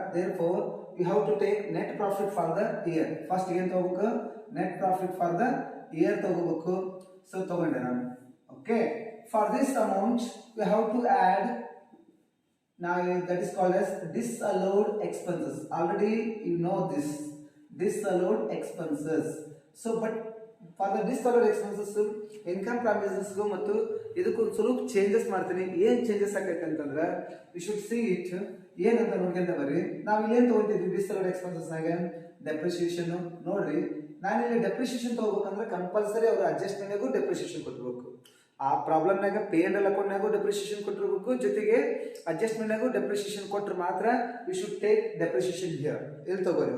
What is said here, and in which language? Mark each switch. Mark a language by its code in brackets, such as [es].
[en] Therefore you have to take net profit for the year. [kn] First ಏನ್ ತಗೋಬೇಕು, [en] net profit for the year [kn] ತಗೋಬೇಕು. So ತಗೊಂಡೆ ನಾನು. [en] Okay, for this amount you have to add, now that is called as disallowed expenses. Already you know this disallowed expenses. So but for the disallowed expenses income from business [kn] ಗೂ ಮತ್ತು ಇದಕ್ಕೂ ಸ್ವಲ್ಪ changes ಮಾಡ್ತೀನಿ. ಏನ್ changes ಆಗೈತೆ ಅಂತಂದ್ರೆ [en] you should see it [kn] ಏನಂತ ನೋಡ್ಕೊಂತ ಬರ್ರಿ. ನಾವು ಇಲ್ಲೇನ್ ತಗೊಂತಿದ್ವಿ disallowed expenses ನಾಗ ಡೆಪ್ರಿಸಿಯೇಷನ್. ನೋಡ್ರಿ, ನಾನು ಇಲ್ಲಿ ಡೆಪ್ರಿಸಿಯೇಷನ್ ತಗೋಬೇಕಂದ್ರೆ ಕಂಪಲ್ಸರಿ ಅವರು ಅಡ್ಜಸ್ಟ್ಮೆಂಟ್ಗೂ ಡೆಪ್ರಿಸಿಯೇಷನ್ ಕೊಟ್ಟಿರ್ಬೇಕು. ಆ ಪ್ರಾಬ್ಲಮ್ನಾಗ P&L ಅಕೌಂಟ್ನಾಗೂ ಡೆಪ್ರಿಸಿಯೇಷನ್ ಕೊಟ್ಟಿರ್ಬೇಕು, ಜೊತೆಗೆ ಅಡ್ಜಸ್ಟ್ಮೆಂಟ್ನಾಗೂ ಡೆಪ್ರಿಸಿಯೇಷನ್ ಕೊಟ್ಟರೆ ಮಾತ್ರ [en] You should take depreciation here. [kn] ಇಲ್ಲಿ ತಗೋರಿ.